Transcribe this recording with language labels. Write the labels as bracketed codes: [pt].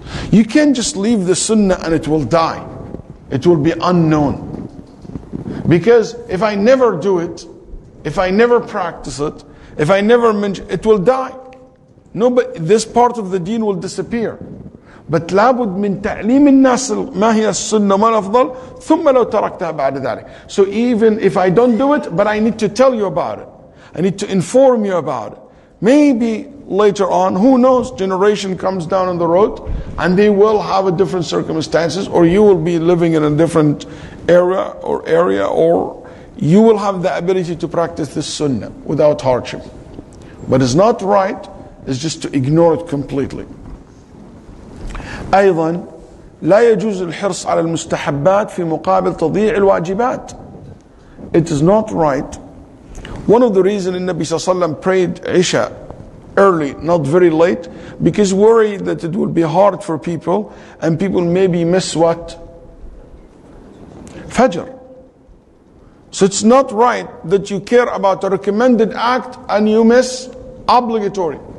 [en] You can't just leave the sunnah and it will die. It will be unknown. Because if I never do it, if I never practice it, if I never mention, it will die. Nobody, this part of the deen will disappear. [ar] But لابد من تعليم الناس ما هي السنة ما الأفضل ثم لو تركتها بعد ذلك. [en] So even if I don't do it, but I need to tell you about it. I need to inform you about it. Maybe later on, who knows, generation comes down on the road and they will have a different circumstances, or you will be living in a different area, or you will have the ability to practice this sunnah without hardship. But it's not right, it's just to ignore it completely. [ar] أيضا لا يجوز الحرص على المستحبات في مقابل تضييع الواجبات. [en] It is not right. One of the reasons Nabi sallallahu alaihi wasallam prayed Isha early, not very late, because worried that it will be hard for people and people maybe miss what? Fajr. So it's not right that you care about a recommended act and you miss obligatory.